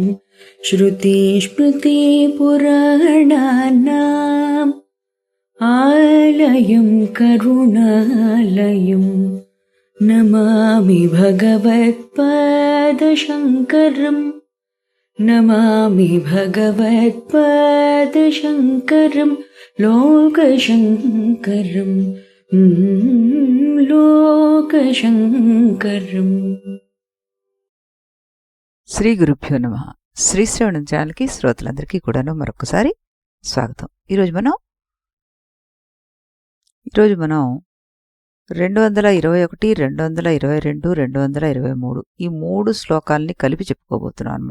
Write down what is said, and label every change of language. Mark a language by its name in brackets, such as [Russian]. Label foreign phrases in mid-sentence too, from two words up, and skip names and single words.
[Sanskrit] श्रुतिस्मृतिपुराणानाम् आलयं करुणालयम् नमामि भगवत्पादशङ्करम् नमामि भगवत्पादशङ्करम् लोकशङ्करम् लोकशङ्करम्। శ్రీ గురుభ్యో నమః. [Telugu] శ్రీ శ్రవణం ఛానల్కి శ్రోతలందరికీ కూడాను మరొకసారి స్వాగతం. ఈరోజు మనం 221, 222, 223 ఈ 3 శ్లోకాలని కలిపి చెప్పుకోబోతున్నాం అనమాట.